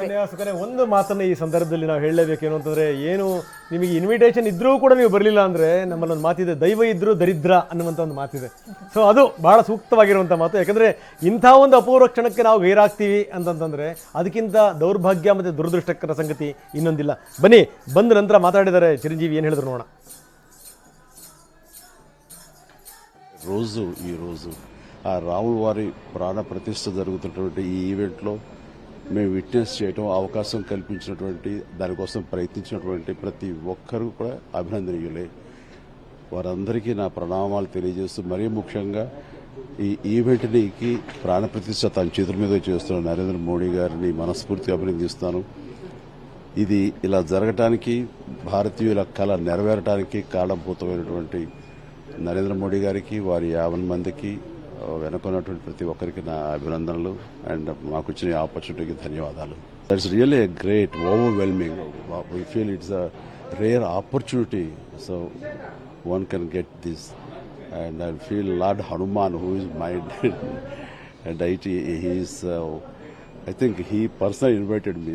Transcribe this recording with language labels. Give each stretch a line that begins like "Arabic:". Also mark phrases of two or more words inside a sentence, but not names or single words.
Kannada: ಒಂದು ಮಾತನ್ನ ಈ ಸಂದರ್ಭದಲ್ಲಿ ನಾವು ಹೇಳಲೇಬೇಕೇನು ಅಂತಂದ್ರೆ, ಏನು ನಿಮಗೆ ಇನ್ವಿಟೇಷನ್ ಇದ್ರೂ ಕೂಡ ನೀವು ಬರಲಿಲ್ಲ ಅಂದ್ರೆ ನಮ್ಮಲ್ಲಿ ಒಂದು ಮಾತಿದೆ, ದೈವ ಇದ್ರೂ ದರಿದ್ರ ಅನ್ನುವಂಥ ಒಂದು ಮಾತಿದೆ. ಸೊ ಅದು ಬಹಳ ಸೂಕ್ತವಾಗಿರುವಂಥ ಮಾತು. ಯಾಕಂದ್ರೆ ಇಂಥ ಒಂದು ಅಪೂರ್ವ ಕ್ಷಣಕ್ಕೆ ನಾವು ಗೈರಾಗ್ತೀವಿ ಅಂತಂತಂದ್ರೆ ಅದಕ್ಕಿಂತ ದೌರ್ಭಾಗ್ಯ ಮತ್ತು ದುರದೃಷ್ಟಕರ ಸಂಗತಿ ಇನ್ನೊಂದಿಲ್ಲ. ಬನ್ನಿ, ಬಂದ ನಂತರ ಮಾತಾಡಿದ್ದಾರೆ ಚಿರಂಜೀವಿ, ಏನು ಹೇಳಿದ್ರು ನೋಡೋಣ.
Telugu: రోజు ఆ రాముల వారి ప్రాణ ప్రతిష్ఠ జరుగుతున్నటువంటి ఈ ఈవెంట్లో మేము విట్నెస్ చేయడం, అవకాశం కల్పించినటువంటి దానికోసం ప్రయత్నించినటువంటి ప్రతి ఒక్కరూ కూడా అభినందనీయులే. వారందరికీ నా ప్రణామాలు తెలియజేస్తూ, మరీ ముఖ్యంగా ఈ ఈవెంట్కి ప్రాణ ప్రతిష్ఠ తన చేతుల మీద చేస్తున్న నరేంద్ర మోడీ గారిని మనస్ఫూర్తిగా అభినందిస్తాను. ఇది ఇలా జరగటానికి, భారతీయుల కళ నెరవేరటానికి కారణభూతమైనటువంటి నరేంద్ర మోడీ గారికి, వారి 50 మందికి వెనుకున్నటువంటి ప్రతి ఒక్కరికి నా అభినందనలు. అండ్ మాకు వచ్చిన ఆపర్చునిటీకి ధన్యవాదాలు.
English: That's really a great, overwhelming. We feel it's a rare opportunity, so one can get this. And I feel Lord Hanuman, who is mind and I think he personally invited me.